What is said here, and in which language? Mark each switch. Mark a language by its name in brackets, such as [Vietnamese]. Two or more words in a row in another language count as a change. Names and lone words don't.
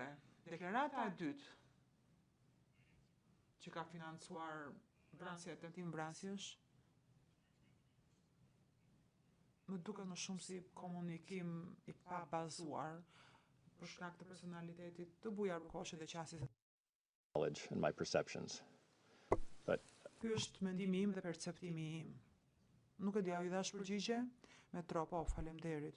[Albanian] Deklarata e dytë që ka financuar vrasje e tentim vrasjesh më duket më shumë si komunikim i pa bazuar për shkak të personalitetit të Bujar Bukoshit dhe qasjes. [English] And my perceptions. But [Albanian] Ky është mendimi im dhe perceptimi im. Nuk e di, a i dhash përgjigje? Me po, faleminderit.